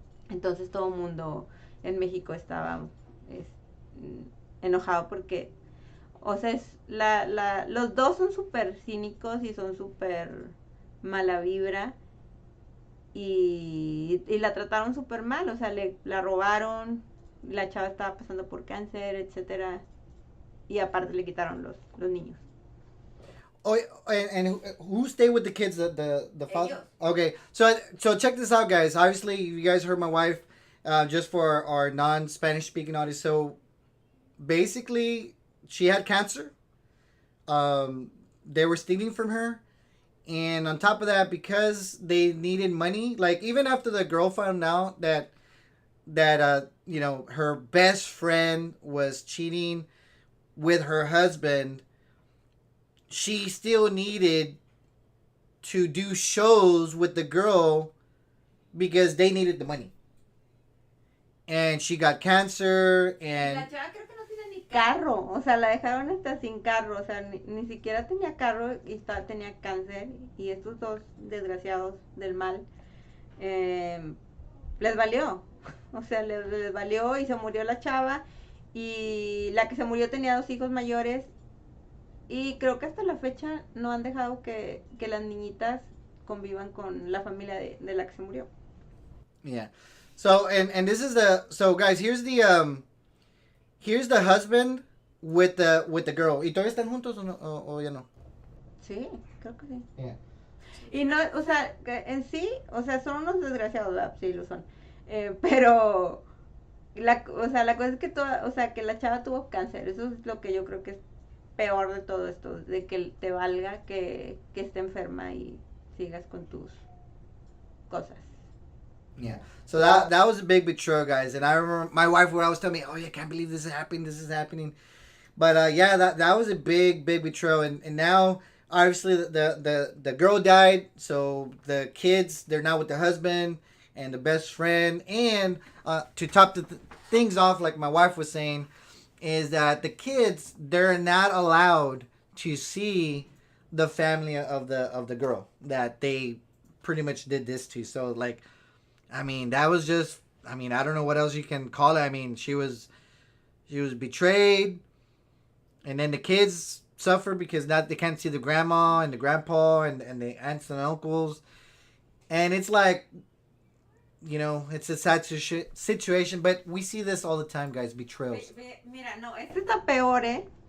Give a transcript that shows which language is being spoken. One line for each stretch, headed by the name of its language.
Spanish: Entonces todo el mundo en México estaba es, enojado porque, o sea, los dos son súper cínicos y son súper mala vibra y la trataron súper mal, o sea, la robaron, la chava estaba pasando por cáncer, etcétera, y aparte le quitaron los niños.
English: Oh, and who stayed with the kids? The father.
Spanish: Ellos.
English: Okay, so check this out, guys. Obviously, you guys heard my wife. Just for our non-Spanish speaking audience, so basically, she had cancer. They were stealing from her, and on top of that, because they needed money, like even after the girl found out that her best friend was cheating with her husband, she still needed to do shows with the girl because they needed the money. And she got cancer and
Spanish: La chava creo que no tiene ni carro, o sea, la dejaron hasta sin carro, o sea, ni siquiera tenía carro y tenía cáncer y estos dos desgraciados del mal les valió, o sea, les valió y se murió la chava y la que se murió tenía 2 hijos mayores y creo que hasta la fecha no han dejado que las niñitas convivan con la familia de la que se murió.
English: yeah. So and this is so guys, here's the husband with the girl.
Spanish: ¿Y todavía están juntos o no o ya no? Sí, creo que sí.
English: Yeah.
Spanish: Y no, o sea, en sí, o sea, son unos desgraciados, ¿verdad? Sí, lo son. Pero, o sea, la cosa es que o sea, que la chava tuvo cáncer. Eso es lo que yo creo que es peor de todo esto, de que te valga que esté enferma y sigas con tus cosas.
English: Yeah. So that was a big betrayal, guys. And I remember my wife would always tell me, "Oh, yeah, I can't believe this is happening. This is happening." But yeah, that was a big betrayal. And now obviously the girl died, so the kids they're now with the husband and the best friend. And to top things off, like my wife was saying, is that the kids they're not allowed to see the family of the girl that they pretty much did this to. So like, I mean, that was just. I mean, I don't know what else you can call it. I mean, she was betrayed, and then the kids suffer because not they can't see the grandma and the grandpa and the aunts and uncles, and it's like, it's a sad situation. But we see this all the time, guys. Betrayals.
Spanish: Mira, no, este está peor, ¿eh?